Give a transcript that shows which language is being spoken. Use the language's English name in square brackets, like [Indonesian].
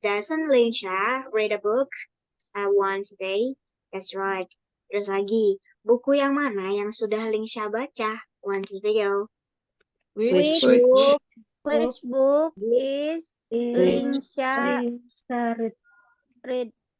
[English] Doesn't Lingsha read a book once a day? That's right. [Indonesian] Terus lagi, buku yang mana yang sudah Lingsha baca? [English] 1, 2, 3, go. Which book is Linsha read?